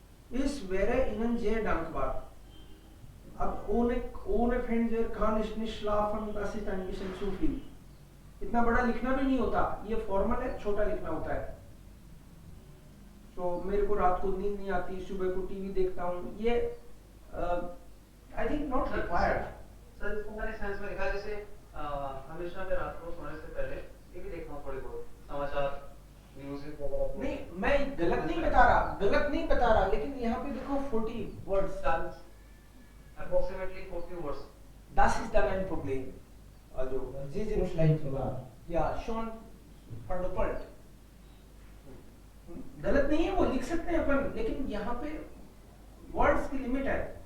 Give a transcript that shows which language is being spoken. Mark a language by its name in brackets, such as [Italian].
[German] Ist wäre Ihnen sehr dankbar. अब ohne Fernseher kann ich nicht schlafen, das ist ein bisschen zu viel. [Hindi] इतना बड़ा लिखना भी नहीं होता, ये फॉर्मल है, छोटा लिखना होता है. तो मेरे को रात को नींद नहीं आती, सुबह को टीवी देखता हूँ, ये I think not required. Sir इसको मैंने सेंस में लिखा है, जैसे हमेशा मैं रात को सोने से पहले टीवी देखता हूँ, थोड़ी बहुत समाचार म्यूजिक वगैरह. नहीं, मैं गलत नहीं बता रहा, लेकिन यहाँ पे देखो 40 words, [English] approximately 40 words. [German] Das ist dann ein Problem. Also, Sie sind vielleicht ja schon verdoppelt. [Hindi] गलत नहीं है, वो लिख सकते हैं अपन, लेकिन यहाँ पे वर्ड्स की लिमिट है.